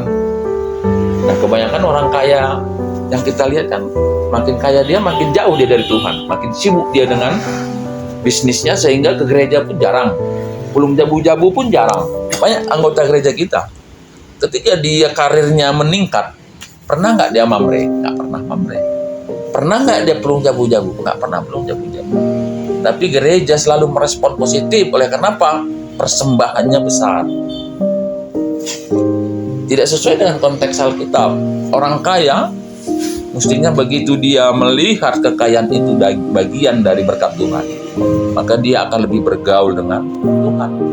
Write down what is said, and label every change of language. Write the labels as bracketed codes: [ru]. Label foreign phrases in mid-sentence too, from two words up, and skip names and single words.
[id] Nah, kebanyakan orang kaya yang kita lihat kan, makin kaya dia, makin jauh dia dari Tuhan, makin sibuk dia dengan bisnisnya sehingga ke gereja pun jarang, belum jabu-jabu pun jarang. Banyak anggota gereja kita, ketika dia karirnya meningkat, Pernah nggak dia mamre? Nggak pernah mamre. Pernah nggak dia [btx] pelung jabu-jabu? [id] Nggak pernah [btx] pelung jabu-jabu. [id] Tapi gereja selalu merespon positif. Oleh kenapa? Persembahannya besar. Tidak sesuai dengan konteks Alkitab. Orang kaya, mestinya begitu dia melihat kekayaan itu bagian dari berkat Tuhan, maka dia akan lebih bergaul dengan Tuhan.